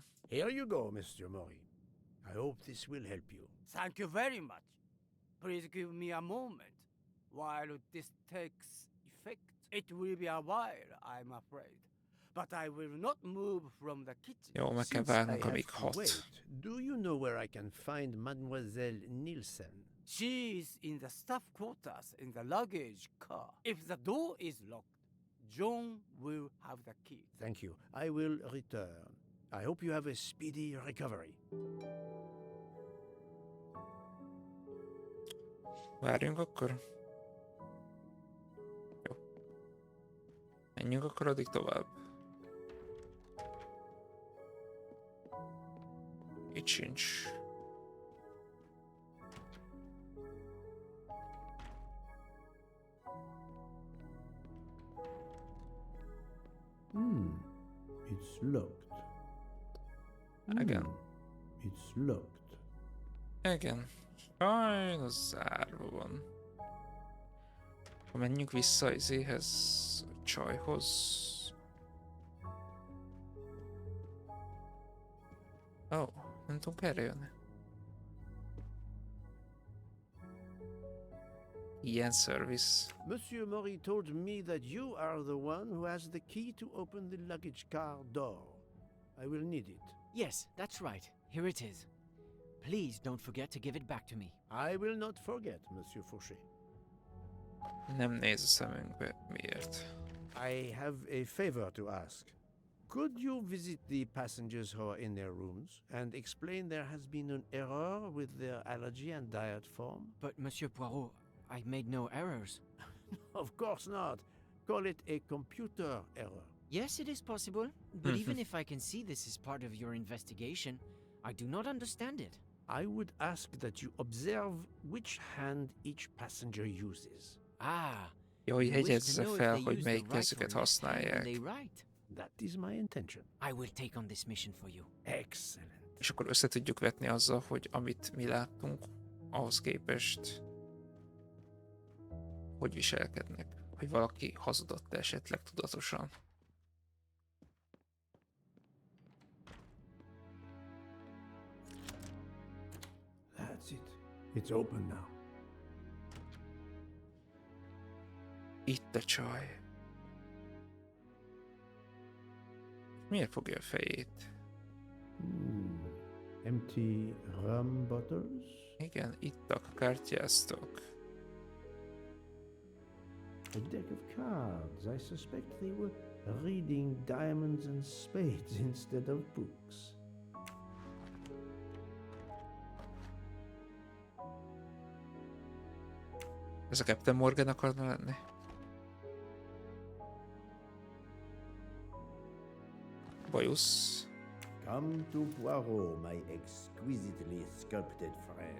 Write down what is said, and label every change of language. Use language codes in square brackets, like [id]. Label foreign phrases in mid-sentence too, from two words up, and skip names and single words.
[en] Here you go, Mr. Maury. I hope this will help you. Thank you very much. Please give me a moment while this takes effect. It will be a while, I'm afraid. But I will not move from the kitchen. [hu] Jó, meg kell [en] Since I [hu] várnunk, [en] have [hu] amíg [en] to [hu] hat. [en] wait, do you know where I can find Mademoiselle Nielsen? She's in the staff quarters in the luggage car. If the door is locked, John will have the key. Thank you. I will return. I hope you have a speedy recovery. [hu] Várjunk akkor. Jó. Menjünk akkor addig tovább. Itt sincs. [en] It's locked. [hu] Igen. [en] It's locked. [hu] Igen. Sajnos zárva van. Ha menjünk vissza izéhez, a csajhoz. Ó, nem tudunk erre jönni. Ilyen service. [en] Monsieur Maury told me that you are the one who has the key to open the luggage car door. I will need it. Yes, that's right. Here it is. Please don't forget to give it back to me. I will not forget, Monsieur Fauché. [hu] Nem néz a szemünkbe. Miért? [en] I have a favor to ask. Could you visit the passengers who are in their rooms and explain there has been an error with their allergy and diet form? But, Monsieur Poirot, I made no errors. Of course not. Call it a computer error. Yes, it is possible, but even if I can see this is part of your investigation, I do not understand it. I would ask that you observe which hand each passenger uses. Ah, [hu] Jó, hogy [en] you wish to [hu] jegyezze [en] know if [hu] fel, [en] they [hu] hogy [en] use the [hu] melyik [en] right or [hu] kezüket [en] left hand when [hu] használják. [en] they write. That is my intention. I will take on this mission for you. Excellent. [hu] És akkor össze tudjuk vetni azzal, hogy amit mi láttunk, ahhoz képest hogy viselkednek. Hogy valaki hazudott esetleg tudatosan. [en] That's it. It's open now. [hu] Itt a csaj. Miért fogja a fejét? [en] Empty rum bottles? [hu] Igen, ittak, kártyáztok. [en] A deck of cards. I suspect they were reading diamonds and spades instead of books. [hu] Ez a Captain Morgan akarna lenni? bajusz. [en] Come to Poirot, my exquisitely sculpted friend.